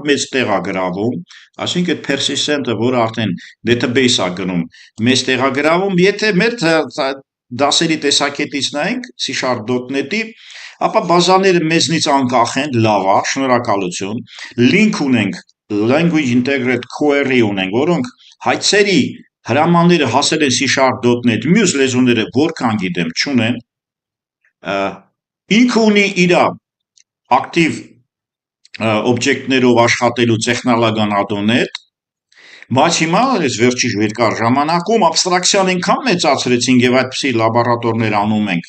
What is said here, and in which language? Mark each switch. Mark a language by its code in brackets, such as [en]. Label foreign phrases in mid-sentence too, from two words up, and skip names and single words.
[hy] մեծ տեղ է գրավում, այսինքն persistent-ը, որ արդեն database է գնում, մեծ տեղ է գրավում, եթե մեր դասերի տեսակետից նայենք C#.NET-ի, ապա բազաները մեզնից անկախ են, լավ է, շնորհակալություն, link ունենք, [en] language integrate query [hy] ունենք, որոնք հայցերի հրամանները հասել են C#.NET, մյուս լեզուները որքան գիտեմ չունեն, ինքը ունի իր ակտիվ օբյեկտներով աշխատելու տեխնոլոգիան ադոներ, բայց հիմա այս վերջի երկար ժամանակում աբստրակցիան այնքան մեծացրեցինք եւ այդպիսի լաբորատորներ անում ենք